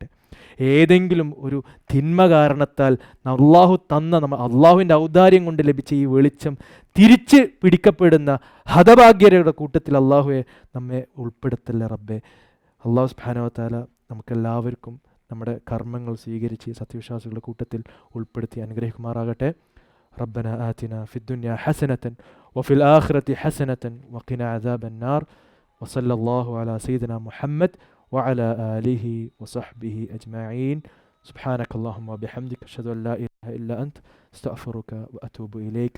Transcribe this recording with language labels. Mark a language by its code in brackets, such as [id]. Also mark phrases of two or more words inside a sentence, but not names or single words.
[ml] ഏതെങ്കിലും ഒരു തിന്മ കാരണത്താൽ അള്ളാഹുവിൻ്റെ ഔദാര്യം കൊണ്ട് ലഭിച്ച ഈ വെളിച്ചം തിരിച്ച് പിടിക്കപ്പെടുന്ന ഹതഭാഗ്യരുടെ കൂട്ടത്തിൽ അള്ളാഹുവെ നമ്മെ ഉൾപ്പെടുത്തല്ലേ റബ്ബെ. അള്ളാഹു [ar] سبحانه وتعالى [ml] നമുക്കെല്ലാവർക്കും നമ്മുടെ കർമ്മങ്ങൾ സ്വീകരിച്ച് സത്യവിശ്വാസികളുടെ കൂട്ടത്തിൽ ഉൾപ്പെടുത്തി അനുഗ്രഹിക്കുമാറാകട്ടെ. [ar] ربنا آتنا في الدنيا حسنة وفي الآخرة حسنة وقنا عذاب النار وصلى الله على سيدنا محمد وعلى آله وصحبه أجمعين. سبحانك اللهم وبحمدك أشهد أن لا إله إلا أنت استغفرك وأتوب إليك.